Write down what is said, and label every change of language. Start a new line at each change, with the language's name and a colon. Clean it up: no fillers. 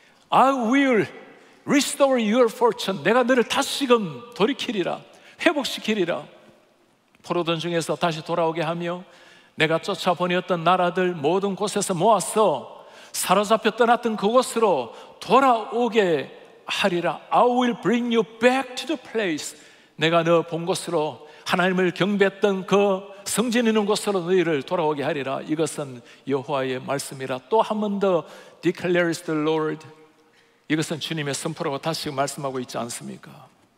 English: I will restore your fortune.
Korean: 내가 너를 다시금 돌이키리라, 회복시키리라. 포로던 중에서 다시 돌아오게 하며 내가 쫓아보내었던 나라들 모든 곳에서 모아서 사로잡혀 떠났던 그곳으로 돌아오게 하리라.
English: I will bring you back to the place.
Korean: 내가 너 본 곳으로, 하나님을 경배했던 그 성전 있는 곳으로 너희를 돌아오게 하리라. 이것은 여호와의 말씀이라. 또 한 번 더
English: declares the Lord.
Korean: 이것은 주님의 선포라고 다시 말씀하고 있지 않습니까?